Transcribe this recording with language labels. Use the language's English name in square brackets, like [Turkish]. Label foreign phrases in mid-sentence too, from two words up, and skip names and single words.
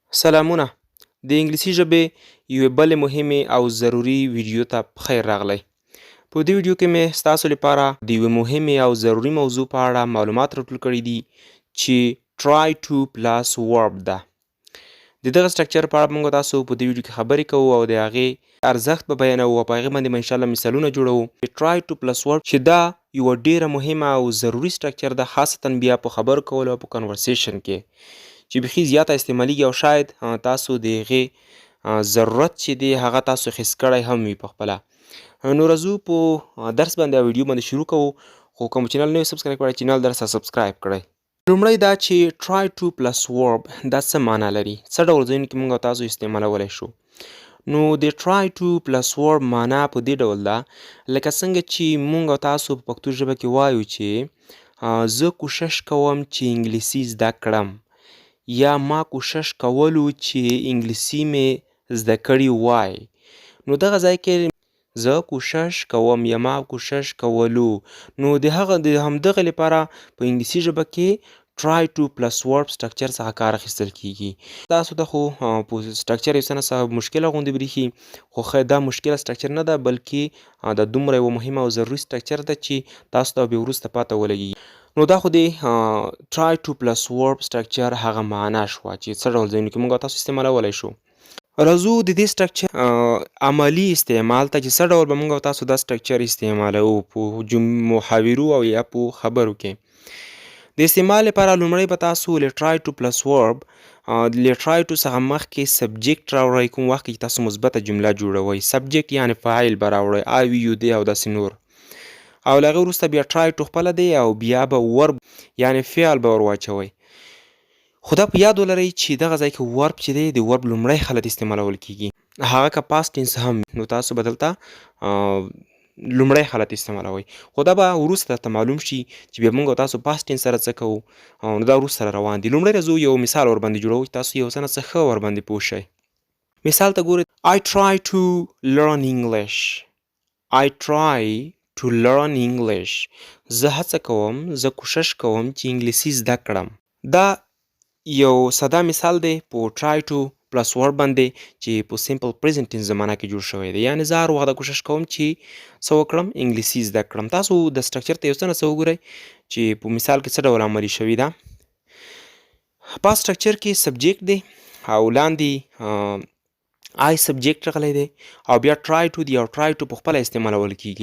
[Pashto] سلامونه د انګلیسي ژبې یوې بلې مهمې او ضروري ویډیو ته پخیر راغلی. په دې ویډیو کې مې ستاسو لپاره د یوې مهمې او ضروري موضوع په اړه معلومات راټول کړي دي چې [English] try to plus verb [Pashto] ده. د دغه سټرکچر په اړه موږ تاسو په دې ویډیو کې خبرې کوو او د هغې ارزښت به بیانوو او په هغې باندې به انشاءالله مثالونه جوړوو. [English] try to plus verb [Pashto] چې دا یوه ډیره مهمه او ضروري سټرکچر ده، خاصتا بیا په خبرو کولو او په کنورسیشن کې چې بیخي زیاته استعمالیږي او شاید تاسو د هغې ضرورت چې دی هغه تاسو حس کړی هم وي په خپله. نو راځو په درس باندې او ویډیو باندې شروع کوو، خو کوم چینل نه وي سبسکرایب کړی چینل در سره سبسکرایب کړئ. لومړی دا چې [English] try to plus verb [Pashto] دا څه معنا لري، څه ډول ځایونو کې موږ تاسو استعمالولی شو. نو د [English] try to plus verb [Pashto] معنا په دې ډول ده لکه څنګه چې موږ تاسو په پښتو ژبه کې وایو چې زه کوشش کوم چې انګلیسي زده کړم، یا ما کوشش کولو چې انګلیسي مې زده کړي وای. نو دغه ځای کې زه کوشش کوم یا ما کوشش کولو، نو د همدغه لپاره په انګلیسي ژبه کې [English] try to plus verb [Pashto] سټرکچر څخه کار اخیستل کیږي. تاسو ته خو په سټرکچر یو څه نه څه مشکله غوندې برېښي، خو خیر دا مشکله سټرکچر نه ده، بلکې دا دومره یوه مهمه او ضروري سټرکچر ده چې تاسو ته بیا وروسته پاته ولګېږي. نو دا خو د [English] try to plus verb [Pashto] سټرکچر هغه معنا شوه چې څه ډول ځایونو کې موږ تاسو استعمالولی شو. راځو د دې سټرکچر عملي استعمال ته چې څه ډول به موږ تاسو دا سټرکچر استعمالوو په محاورو او یا په خبرو کې. د استعمال لپاره لومړی به تاسو له [English] try to plus verb [Pashto] له [English] try to [Pashto] څخه مخکې سبجیکټ راوړئ. کوم وخت کې تاسو مثبته جمله جوړوئ، سبجیکټ یعنې فاعل به راوړئ، [English] I you [Pashto] دی او داسې نور. او له هغې وروسته بیا [English] try to [Pashto] خپله دی او بیا به ورب یعنې فعل به ور واچوئ. خو دا په یاد ولرئ چې دغه ځای کې ورب چې دی د ورب لومړی حالت استعمالول کیږي، هغه که [English] past tense [Pashto] هم نو تاسو به دلته لومړی حالت استعمالوئ. خو دا به وروسته درته معلوم شي چې بیا موږ تاسو [English] past tense [Pashto] سره څه کوو، نو دا وروسته سره روان دي. لومړی راځو یو مثال ورباندې جوړوو چې تاسو یو څه نه څه ښه ورباندې پوه شئ. مثال ته ګورئ [English] I try to learn English. I try to learn English. [Pashto] زه هڅه کوم، زه کوشش کوم چې انګلیسي زده کړم. دا یو ساده مثال دی په [English] try to plus verb [Pashto] باندې چې په [English] simple present tense [Pashto] زمانه کې جوړ شوی دی، یعنې زه هر وخت کوشش کوم چې څه وکړم، انګلیسي زده کړم. تاسو د سټرکچر ته یو څه نه څه وګورئ چې په مثال کې څه ډول عملي شوي ده. په سټرکچر کې سبجیکټ دی او لاندې I سبجیکټ راغلی دی او بیا [English] try to [Pashto] دی او [English] try to [Pashto] په خپله استعمالول کیږي.